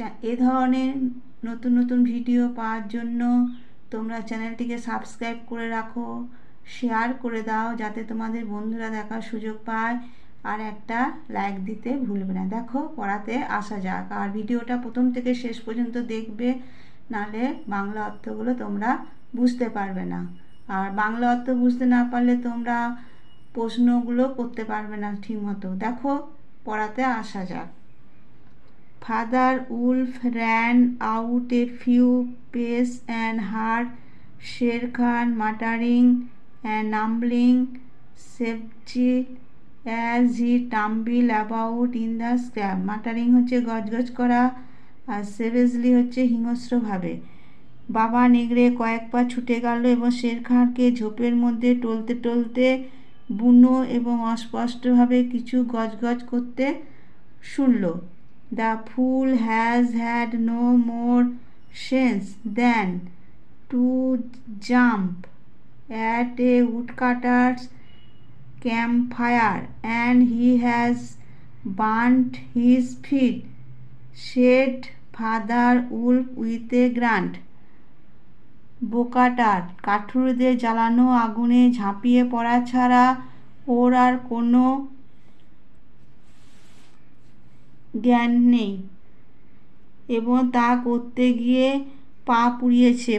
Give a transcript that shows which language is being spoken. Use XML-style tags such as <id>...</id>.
<bn>এ ধরনের নতুন নতুন ভিডিও পাওয়ার জন্য তোমরা চ্যানেলটিকে সাবস্ক্রাইব করে রাখো, শেয়ার করে দাও যাতে তোমাদের বন্ধুরা দেখার সুযোগ পায়, আর একটা লাইক দিতে ভুলবে না। দেখো, পড়াতে আসা যাক। আর ভিডিওটা প্রথম থেকে শেষ পর্যন্ত দেখবে, নাহলে বাংলা অর্থগুলো তোমরা বুঝতে পারবে না। আর বাংলা অর্থ বুঝতে না পারলে তোমরা প্রশ্নগুলো করতে পারবে না ঠিকমতো। দেখো, পড়াতে আসা যাক।</bn> <en>Father Wolf ran out a few paces and heard Sher Khan muttering and mumbling savagely as he tumbled about in the scrub.</en> <bn>Muttering হচ্ছে গজগজ করা, আর savagely হচ্ছে হিংস্রভাবে। বাবা নেগড়ে কয়েক পা ছুটে গেল এবং শের খানকে ঝোপের মধ্যে টলতে টলতে বুনো এবং অস্পষ্টভাবে কিছু গজগজ করতে শুনল।</bn> <en>The fool has had no more sense than to jump at a woodcutter's campfire, and he has burnt his feet, said Father Wolf with a grunt.</en> <bn>বোকাটার কাঠুরেদের জ্বালানো আগুনে ঝাঁপিয়ে পড়া ছাড়া ওর আর কোনো জ্ঞান নেই, এবং তা করতে গিয়ে পা পুড়িয়েছে।</bn>